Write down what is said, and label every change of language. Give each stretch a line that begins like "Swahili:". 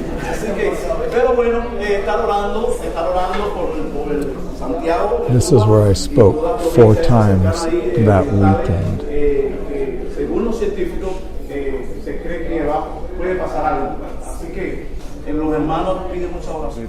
Spanish: Así que, pero bueno, estar orando por el Santiago.
English: This is where I spoke 4 times that weekend.
Spanish: Según los científicos, se cree que puede pasar algo. Así que los hermanos piden mucha oración.